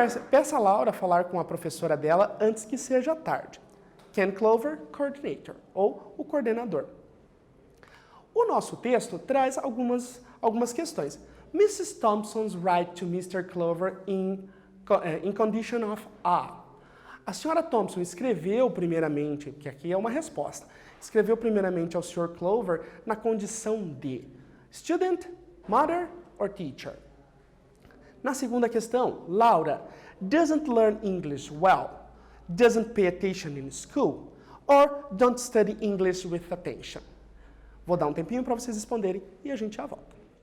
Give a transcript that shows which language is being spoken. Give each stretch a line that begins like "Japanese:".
Portuguese: Peça a Laura falar com a professora dela antes que seja tarde. Ken Clover, coordinator, ou o coordenador. O nosso texto traz algumas questões.
English: Mrs. Thompson's write to Mr. Clover in condition of A.
Portuguese: A senhora Thompson escreveu primeiramente, que aqui é uma resposta, escreveu primeiramente ao Sr. Clover na condição de student,
English: Mother or teacher?
Portuguese: Na segunda questão,
English: Laura doesn't learn English well, doesn't pay attention in school, or don't study English with attention.
Portuguese: Vou dar um tempinho para vocês responderem e a gente já volta.